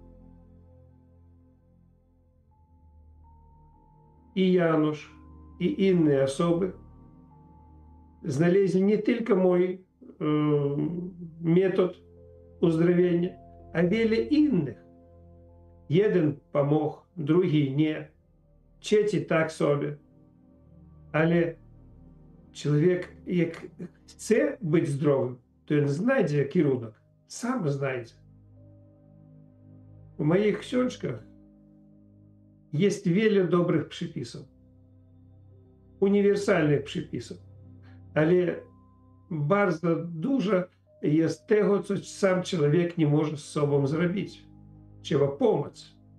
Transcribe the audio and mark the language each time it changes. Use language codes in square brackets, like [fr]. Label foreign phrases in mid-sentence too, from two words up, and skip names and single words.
[pl] I Janusz, i inne osoby znaleźli nie tylko mój metod uzdrowienia, a wiele innych. Jeden pomógł, drugi nie. [uk] Четі так собі. Але чоловік, як chce бути здоровим, то він знайде кірунок, сам знайде. У моїх [pl] książkach jest wiele dobrych przypisów, uniwersalnych przypisów, ale bardzo dużo jest tego, co sam człowiek nie może z sobą zrobić. Trzeba pomóc.